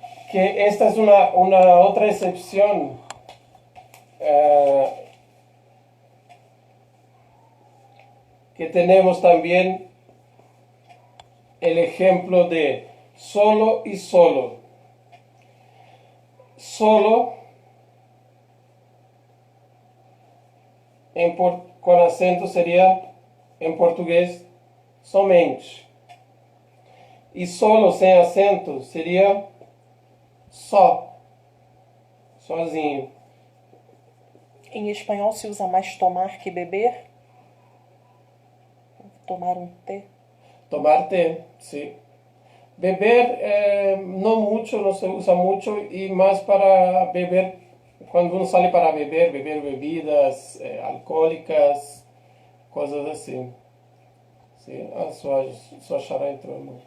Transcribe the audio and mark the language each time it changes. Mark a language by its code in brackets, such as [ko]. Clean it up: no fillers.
[es] Que esta es una otra excepción que tenemos también el ejemplo de solo y solo. Solo con acento sería en portugués somente. [pt] E solo sem acento seria só, sozinho. Em espanhol se usa mais tomar que beber? Tomar um té? [es] Tomar té, sí. Beber no mucho, no se usa mucho y más para beber Quando uno sale para beber, beber bebidas alcoólicas, [pt] coisas assim. Sí, sua chara entrou, amor.